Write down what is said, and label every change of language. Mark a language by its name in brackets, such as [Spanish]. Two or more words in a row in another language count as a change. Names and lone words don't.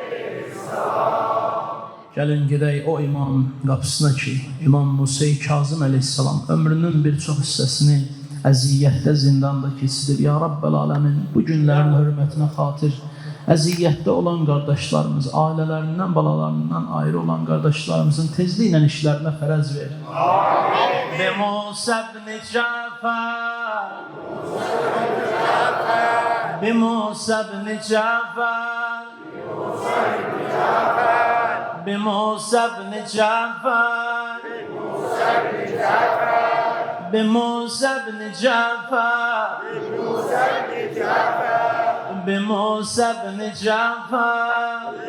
[Azerbaijani] Gəlin gedək o imam qapısına ki, İmam Musa Kazım aleyhisselam ömrünün bir çox hissəsini əziyyətdə, zindanda keçirir. [Arabic] يا رب العالمين, [Azerbaijani] bu günlərin hürmətinə xatir əziyyətdə olan qardaşlarımız, ailələrindən, balalarından ayrı olan qardaşlarımızın tezliklə işlərinə fərəz verir. Bi Musa ibn Cafer, bi Musa ibn Cafer, bi Musa ibn Cafer, bi Musa ibn Cafer, bi Musa ibn Cafer,